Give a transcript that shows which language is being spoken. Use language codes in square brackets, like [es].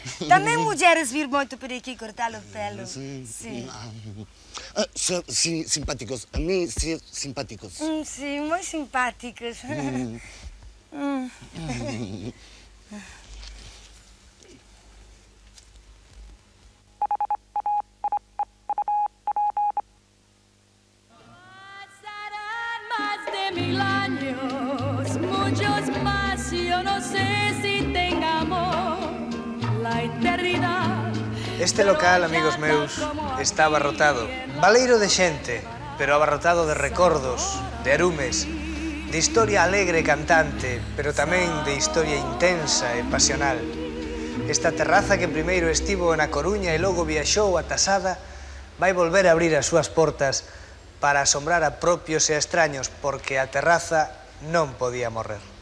[gl] Tamén mulleres vir moito por aquí cortar o pelo. Sí. [es] Simpáticos, a mí sí, simpáticos. [gl] Sí, moi simpáticos. [es] Pasarán más de 1000 años, muchos más, yo no sé si tengamos la eternidad. [gl] Este local, amigos meus, está abarrotado. Baleiro de xente, pero abarrotado de recordos, de arumes, de historia alegre e cantante, pero tamén de historia intensa e pasional. Esta terraza que primeiro estivo na Coruña e logo viaxou a Tasada vai volver a abrir as súas portas para asombrar a propios e a extraños, porque a terraza non podía morrer.